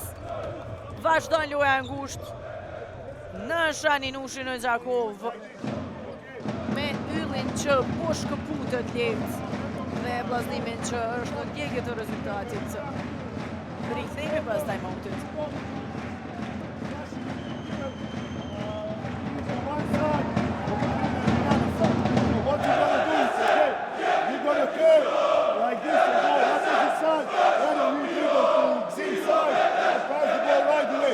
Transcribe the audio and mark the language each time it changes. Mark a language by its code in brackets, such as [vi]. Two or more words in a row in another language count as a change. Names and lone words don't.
[sq] Vazhdon loja e ngushtë në Shaninushin në Gjakov me yllin që po shkëputet lehtë dhe vllaznimin që është në ndjekje të rezultatit. Rikthehemi pas time-outit. [en] What you gonna do is you're gonna curl like this and go opposite side. Then you dribble to same side and pass the ball right away.